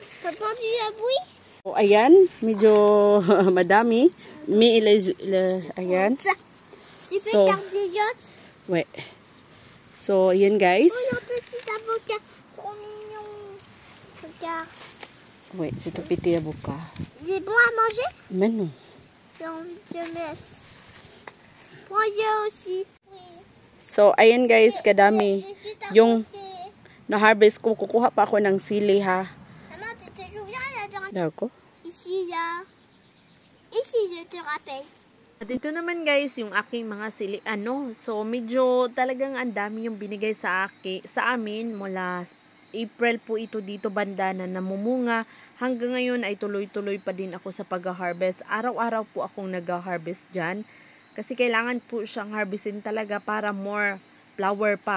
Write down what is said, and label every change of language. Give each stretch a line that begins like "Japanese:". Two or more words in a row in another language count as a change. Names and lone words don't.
Filipino: O, ayan, medyo madami.
English: Ayan. So, wait.
Filipino: So, ayan guys.
English: Wait,
French: c'est tout petit à boca. C'est bon à manger? Mais non. J'ai envie de mettre. Moi aussi.
Filipino: So, ayan guys, kadami. Yung na-harvest ko, kukuha pa ako ng sili ha.
French: Maman, tu te souviens la dernière?
Filipino: Dako.
French: Ici, là. Ici, je te rappelle.
Filipino: At ito naman guys, yung aking mga sili. So, medyo talagang ang dami yung binigay sa amin mula April po ito dito banda na namumunga. Hanggang ngayon ay tuloy-tuloy pa din ako sa pag-harvest. Araw-araw po akong nag-harvest dyan. Kasi kailangan po siyang harvestin talaga para
English: more flower
Filipino: pa.